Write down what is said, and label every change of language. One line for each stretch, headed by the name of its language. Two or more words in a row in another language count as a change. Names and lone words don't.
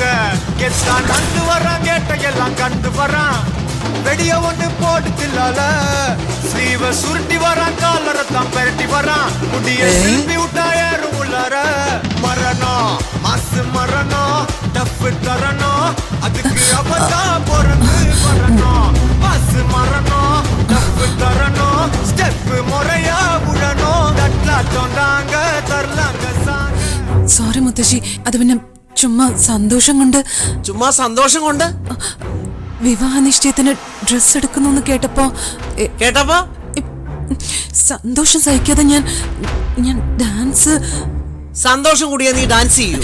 Tamil: எத்தான் நந்து வரான் கேட்டையெல்லாம் கண்டு வரான் வெடிய ஒண்ணு போட்டு தில்லால ஸ்லீவ சுருட்டி வரான் காலரத்தான் பெரட்டி வரான் முடிய திருப்பி விட்டா ஏறும் உள்ளார மரணம் மாசு மரணம் டஃப் தரணும் அதுக்கு அவதான் பிறந்து வரணும் மாசு மரணம் டஃப் தரணும் ஸ்டெப் முறையா விடணும் தட்லாட்டம் தாங்க தரலாங்க சாங்க.
Malayalam: സോറി മുത്തശ്ശി, അത് പിന്നെ ചുമ്മാ സന്തോഷം കൊണ്ട്. ചുമ്മാ സന്തോഷം കൊണ്ട്? വിവാഹ നിശ്ചയത്തിന് ഡ്രസ് എടുക്കുന്നു കേട്ടപ്പോ കേട്ടപ്പോ സന്തോഷം സഹിക്കാതെ ഞാൻ ഡാൻസ്. സന്തോഷം കൂടിയാ നീ ഡാൻസ് ചെയ്യൂ?